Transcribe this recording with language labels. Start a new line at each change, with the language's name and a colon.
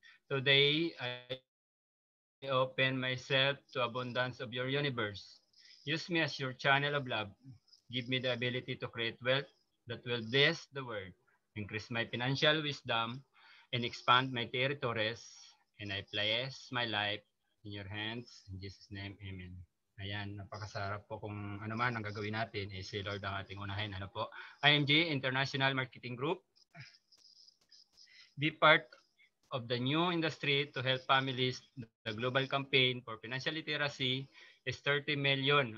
English: Today, I open myself to abundance of your universe. Use me as your channel of love. Give me the ability to create wealth that will bless the world, increase my financial wisdom, and expand my territories. And I place my life in your hands. In Jesus' name, amen.
Filipino: Ayan, napakasarap po kung ano man ang gagawin natin, si Lord ang ating unahin. Ano po?
English: IMG, International Marketing Group. Be part of the new industry to help families. The global campaign for financial literacy is 30 million.